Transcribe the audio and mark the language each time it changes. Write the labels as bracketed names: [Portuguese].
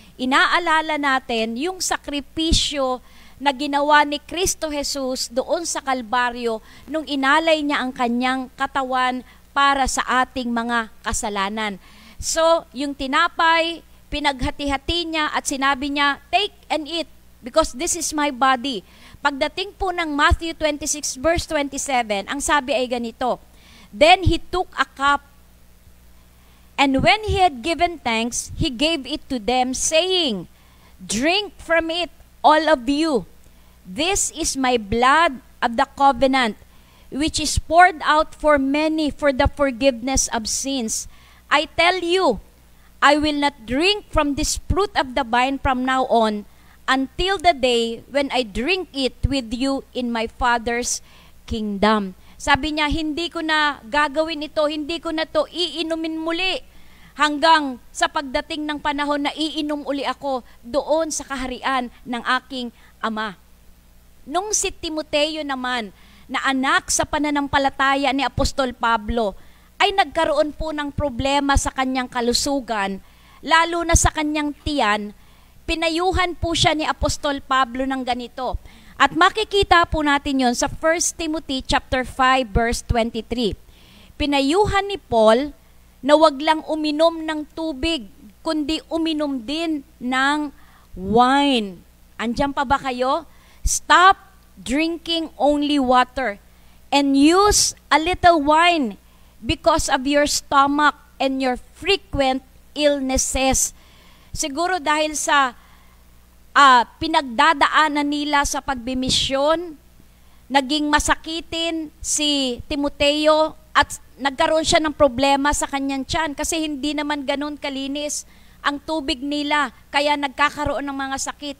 [Filipino] Inaalala natin yung sakripisyo na ginawa ni Kristo Jesus doon sa Kalbaryo nung inalay niya ang kanyang katawan para sa ating mga kasalanan. So, yung tinapay, pinaghati-hati niya at sinabi niya, [English] "Take and eat because this is my body." [Filipino] Pagdating po ng Matthew 26 verse 27, ang sabi ay ganito, [English] "Then he took a cup, and when he had given thanks, he gave it to them, saying, 'Drink from it, all of you. This is my blood of the covenant, which is poured out for many for the forgiveness of sins. I tell you, I will not drink from this fruit of the vine from now on, until the day when I drink it with you in my Father's kingdom." [Filipino] Sabi niya, hindi ko na gagawin ito, hindi ko na to iinumin muli hanggang sa pagdating ng panahon na iinom uli ako doon sa kaharian ng aking ama. Nung si Timoteo naman, na anak sa pananampalataya ni Apostol Pablo, ay nagkaroon po ng problema sa kanyang kalusugan, lalo na sa kanyang tiyan, pinayuhan po siya ni Apostol Pablo ng ganito. At makikita po natin yon sa 1 Timothy chapter 5 verse 23. Pinayuhan ni Paul na wag lang uminom ng tubig, kundi uminom din ng wine. Andiyan pa ba kayo? [English] Stop drinking only water and use a little wine because of your stomach and your frequent illnesses. [Filipino] Siguro dahil sa pinagdadaanan nila sa pagbimisyon, naging masakitin si Timoteo at nagkaroon siya ng problema sa kanyang tiyan kasi hindi naman ganun kalinis ang tubig nila, kaya nagkakaroon ng mga sakit.